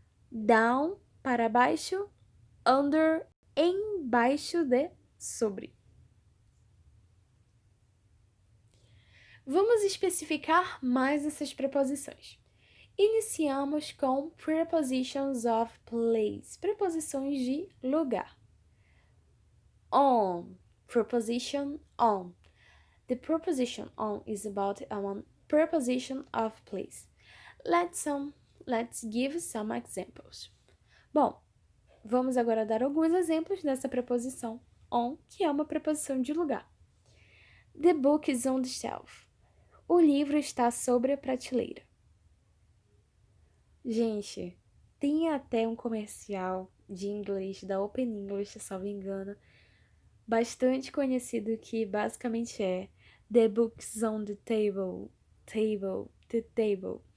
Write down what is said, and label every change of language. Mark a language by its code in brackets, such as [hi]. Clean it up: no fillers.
[pt] Down, para baixo. Under, embaixo de. Sobre. Vamos especificar mais essas preposições. Iniciamos com prepositions of place, preposições de lugar. [en] On, preposition on. The preposition on is about a preposition of place. Let's give some examples. [pt] Bom, vamos agora dar alguns exemplos dessa preposição on, que é uma preposição de lugar. [en] The book is on the shelf. [pt] O livro está sobre a prateleira. Gente, Tem até um comercial de inglês da Open English, se não me engano, bastante conhecido que basicamente é [en] The books on the table, [pt] the table.